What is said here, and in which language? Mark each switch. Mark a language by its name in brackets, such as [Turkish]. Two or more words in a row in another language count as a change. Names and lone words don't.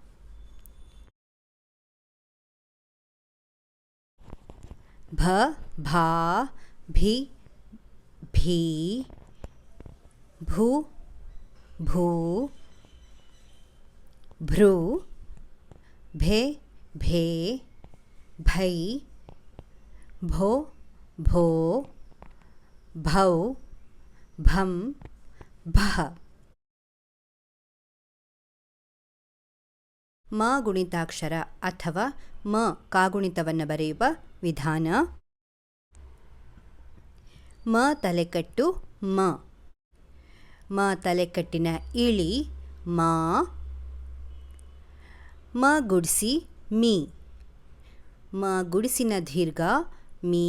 [Kannada] ಭ ಭಾ, ಭಿ ಭೀ, ಭೂ ಭೂ, ಭೃ, ಭೆ ಭೇ, ಭೈ, ಭೋ ಭೋ, ಭೌ, ಭಂ, ಭಹ. ಮ ಗುಣಿತಾಕ್ಷರ ಅಥವಾ ಮ ಕಾಗುಣಿತವನ್ನು ಬರೆಯುವ ವಿಧಾನ. ಮ ತಲೆಕಟ್ಟು ಮ. ಮ ತಲೆಕಟ್ಟಿನ ಇಳಿ ಮಾ. ಮ ಗುಡ್ಸಿ ಮೀ. ಮ ಗುಡಿಸಿನ ದೀರ್ಘ ಮೀ.